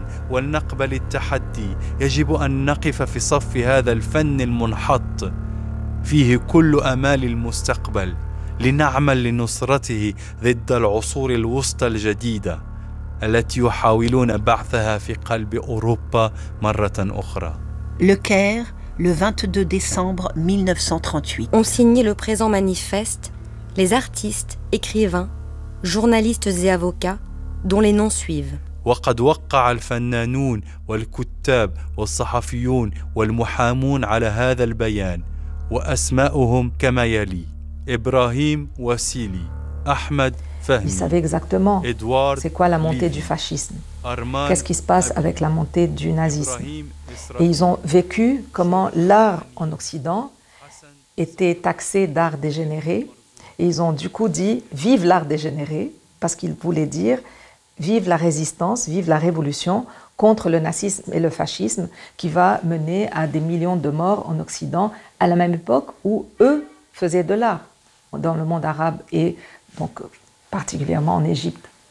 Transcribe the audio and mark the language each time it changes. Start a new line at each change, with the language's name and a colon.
Arabic: ولنقبل التحدي يجب أن نقف في صف هذا الفن المنحط فيه كل أمال المستقبل لنعمل لنصرته ضد العصور الوسطى الجديدة التي يحاولون بعثها في قلب أوروبا مرة أخرى.
French: Le Caire, le 22 décembre 1938. On signe le présent manifeste. Les artistes, écrivains, journalistes et avocats, dont les noms suivent.
Arabic: وقد وقع الفنانون والكتاب والصحفيون والمحامون على هذا البيان وأسماءهم كما يلي: إبراهيم واسيلي، أحمد فهمي.
French: Ils savaient exactement. Edouard. C'est quoi la montée Lili. Du fascisme? Arman. Qu'est-ce qui se passe avec la montée du nazisme? Ibrahim, Israël. Et ils ont vécu comment l'art en Occident était taxé d'art dégénéré. Et ils ont du coup dit « Vive l'art dégénéré », parce qu'ils voulaient dire « Vive la résistance, vive la révolution contre le nazisme et le fascisme qui va mener à des millions de morts en Occident à la même époque où eux faisaient de l'art, dans le monde arabe et donc particulièrement en Égypte.